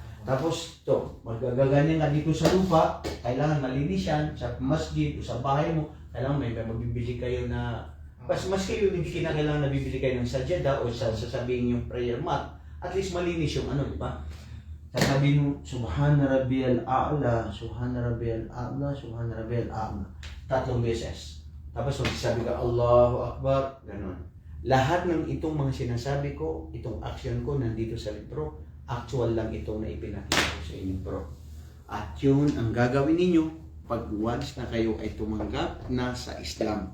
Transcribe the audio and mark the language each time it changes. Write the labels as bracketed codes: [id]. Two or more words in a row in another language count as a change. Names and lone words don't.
[tl] Tapos, to, magagaganyan nga dito sa lupa, kailangan malinis yan, sa masjid o sa bahay mo, kailangan may magbibili kayo na, mas kayo hindi kinakailangan na bibili kayo ng sajada o sasabihin yung [en] prayer mat, [tl] at least malinis yung ano, di ba? Sasabihin mo, [ar] سبحان ربي الأعلى، سبحان ربي الأعلى، سبحان ربي الأعلى. [tl] 3 beses. Tapos magsasabi ka, [ar] الله أكبر, [tl] gano'n. Lahat ng itong mga sinasabi ko, itong action ko nandito sa libro, actual lang ito na ipinakita ko sa inyo bro. At yun ang gagawin ninyo pag once na kayo ay tumanggap na sa Islam.